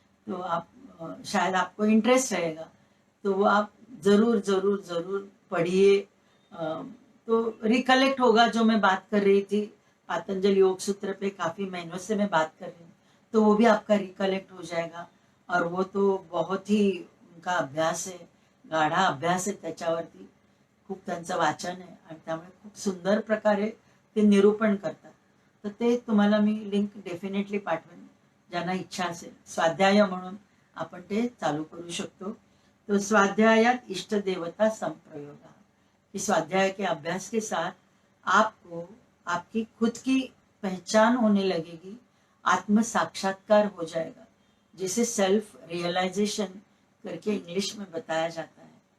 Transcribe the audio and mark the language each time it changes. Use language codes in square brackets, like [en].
[hi] तो आप शायद आपको इंटरेस्ट रहेगा, तो वो आप जरूर जरूर जरूर पढ़िए। तो रिकलेक्ट होगा जो मैं बात कर रही थी, पातंजलि योग सूत्र पे काफी महीनों से मैं बात कर रही हूँ, तो वो भी आपका रिकलेक्ट हो जाएगा। और वो तो बहुत ही उनका अभ्यास [mr] आहे, गाढा अभ्यास आहे त्याच्यावरती, खूप त्यांचं वाचन आहे आणि त्यामुळे खूप सुंदर प्रकारे ते निरूपण करतात. तर ते तुम्हाला मी लिंक डेफिनेटली पाठवेन, ज्यांना इच्छा असेल. स्वाध्याय म्हणून आपण ते चालू करू शकतो. [hi] तो स्वाध्यायात इष्ट देवता संप्रयोगा, इस स्वाध्याय के अभ्यास के साथ आपको आपकी खुद की पहचान होने लगेगी, आत्म साक्षात्कार हो जाएगा, जिसे सेल्फ रियलाइजेशन करके इंग्लिश में बताया जाता है.